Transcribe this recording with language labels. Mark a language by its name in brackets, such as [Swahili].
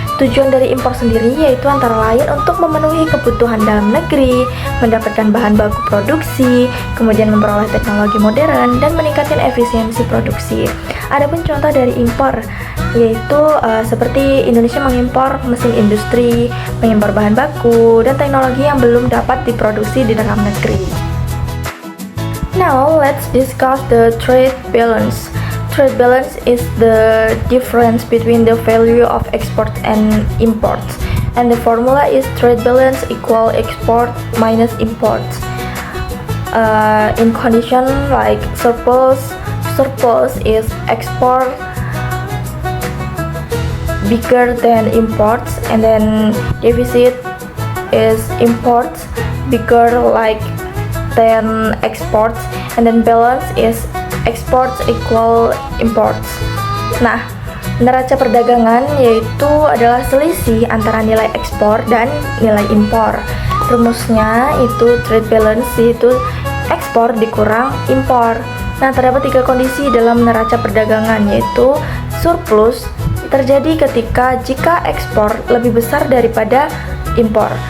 [Indonesian] Tujuan dari impor sendiri yaitu antara lain untuk memenuhi kebutuhan dalam negeri, mendapatkan bahan baku produksi, kemudian memperoleh teknologi modern, dan meningkatkan efisiensi produksi. Adapun contoh dari impor yaitu seperti Indonesia mengimpor mesin industri, mengimpor bahan baku, dan teknologi yang belum dapat diproduksi di dalam negeri. [English] Now let's discuss the trade balance. Trade balance is the difference between the value of exports and imports, and the formula is trade balance equal export minus imports. In condition like surplus is export bigger than imports, and then deficit is imports bigger like than exports, and then balance is exports equal imports. [Indonesian] Nah, neraca perdagangan yaitu adalah selisih antara nilai ekspor dan nilai impor. Rumusnya itu trade balance yaitu ekspor dikurang impor. Nah, terdapat 3 kondisi dalam neraca perdagangan yaitu surplus terjadi jika ekspor lebih besar daripada impor.